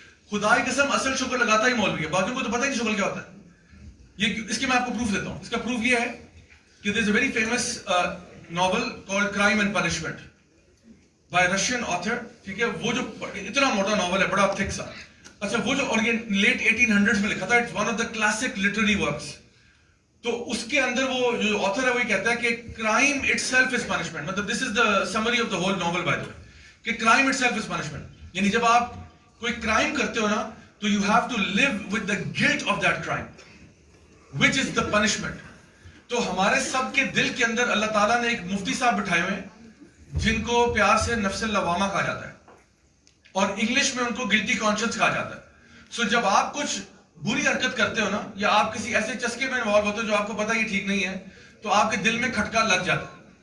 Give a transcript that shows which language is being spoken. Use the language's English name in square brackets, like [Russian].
[Urdu] خدا کی قسم اصل شغل لگاتا ہی مولوی ہے, باقیوں کو تو پتہ ہی نہیں شغل کیا ہوتا ہے. یہ اس کے میں آپ کو پروف دیتا ہوں. اس کا پروف یہ ہے کہ [English] there is a very famous novel called Crime and Punishment by a Russian author. [Urdu] ٹھیک ہے, وہ جو اتنا موٹا ناول ہے, بڑا تھک سا. اچھا, وہ جو اور یہ لیٹ 1800s میں لکھا تھا, [English] It's one of the classic literary works. [Urdu] تو اس کے اندر وہ جو آتھر ہے وہ یہ کہتا ہے کہ [English] Crime itself is punishment. مطلب this is the summary of the whole novel by the way, کہ crime itself is punishment. [Urdu] یعنی جب آپ کوئی کرائم کرتے ہو نا تو [English] You have to live with the guilt of that crime which is the punishment. [Urdu] تو ہمارے سب کے دل کے اندر اللہ تعالیٰ نے ایک مفتی صاحب بٹھائے ہوئے ہیں جن کو پیار سے نفس اللوامہ کہا جاتا ہے, اور انگلش میں ان کو گلٹی کانشنس کہا جاتا ہے. سو جب آپ کچھ بری حرکت کرتے ہو نا, یا آپ کسی ایسے چسکے میں انوالو ہوتے ہو جو آپ کو پتا یہ ٹھیک نہیں ہے, تو آپ کے دل میں کھٹکا لگ جاتا ہے.